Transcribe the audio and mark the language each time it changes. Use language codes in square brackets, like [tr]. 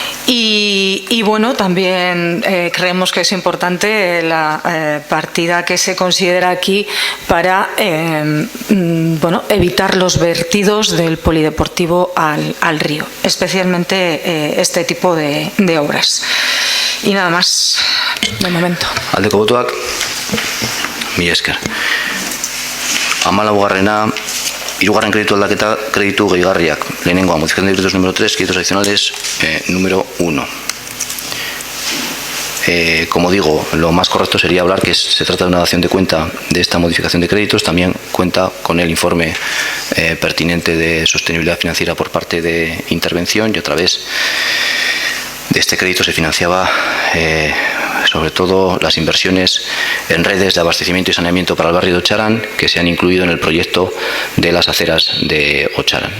[es] Y bueno, también creemos que es importante la partida que se considera aquí para bueno, evitar los vertidos del polideportivo al río, especialmente este tipo de obras. Y nada más, de momento. [eu] Aldeko botoak, mila esker. 14. Hirugarren kreditu aldaketa, kreditu gehigarriak. Lehenengoa, [es] modificación de créditos número 3, créditos adicionales número 1. como digo, lo más correcto sería hablar que se trata de una dación de cuenta de esta modificación de créditos. También cuenta con el informe pertinente de sostenibilidad financiera por parte de Intervención, y a través de este crédito se financiaba sobre todo las inversiones en redes de abastecimiento y saneamiento para el barrio de Ocharán, que se han incluido en el proyecto de las aceras de Ocharán.